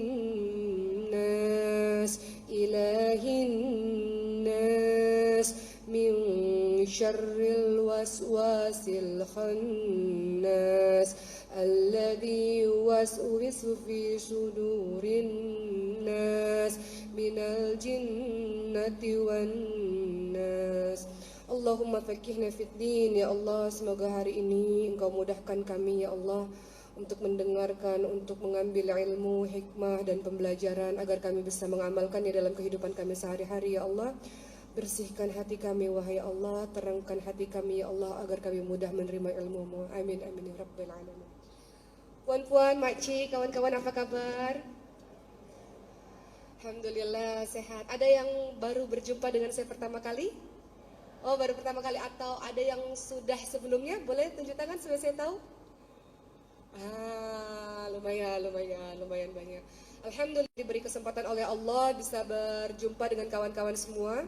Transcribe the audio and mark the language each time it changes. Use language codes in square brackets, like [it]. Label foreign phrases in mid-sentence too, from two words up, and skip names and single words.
[ar] الناس إله الناس من شر الوسواس الخناس الذي يوسوس في صدور الناس من الجنة والناس. اللهم فقهنا في الدين. يا الله, [id] semoga hari ini Engkau mudahkan kami [ar] يا الله [id] untuk mendengarkan, untuk mengambil ilmu, hikmah dan pembelajaran agar kami bisa mengamalkannya dalam kehidupan kami sehari-hari [ar] يا الله. [id] Bersihkan hati kami wahai Allah, terangkan hati kami [ar] يا الله [id] agar kami mudah menerima ilmu-Mu. [ar] آمين آمين يا رب العالمين. [ms] Puan-puan, makcik, kawan-kawan, apa kabar? [id] Alhamdulillah sehat. Ada yang baru berjumpa dengan saya pertama kali? Oh, baru pertama kali, atau ada yang sudah sebelumnya? Boleh tunjuk tangan supaya saya tahu? Lumayan banyak. Alhamdulillah diberi kesempatan oleh Allah bisa berjumpa dengan kawan-kawan semua.